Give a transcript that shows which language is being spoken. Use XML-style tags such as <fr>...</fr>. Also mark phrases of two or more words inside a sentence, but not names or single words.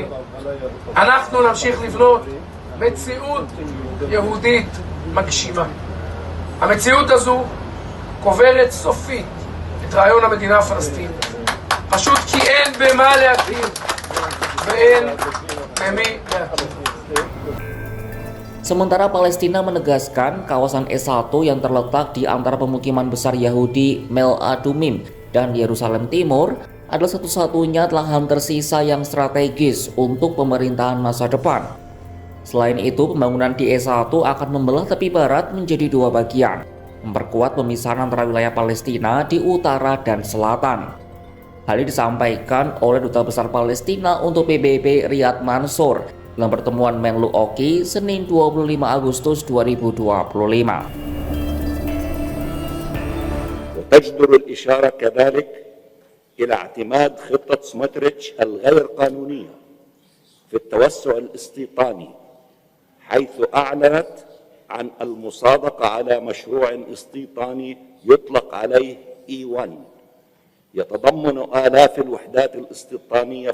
<he>אנחנו נמשיך לבנות מציאות יהודית מגשימה. המציאות הזו קוברת סופית את רעיון המדינה הפלסטינית. פשוט כי אין במה להכיר ואין במי להכיר.</he> <id>Sementara Palestina menegaskan kawasan E1 yang terletak di antara pemukiman besar Yahudi Mel Adumim dan Yerusalem Timur adalah satu-satunya lahan tersisa yang strategis untuk pemerintahan masa depan. Selain itu, pembangunan di E1 akan membelah tepi barat menjadi dua bagian, memperkuat pemisahan antara wilayah Palestina di utara dan selatan. Hal ini disampaikan oleh Duta Besar Palestina untuk PBB Riyad Mansour dalam pertemuan Menlu Oki Senin 25 Agustus 2025.</id> <ar>وتجدر الإشارة كذلك إلى اعتماد خطة سموتريتش الغير قانونية في التوسع الاستيطاني، حيث أعلنت عن المصادقة على مشروع استيطاني يطلق عليه E1 يتضمن آلاف الوحدات الاستيطانية</ar>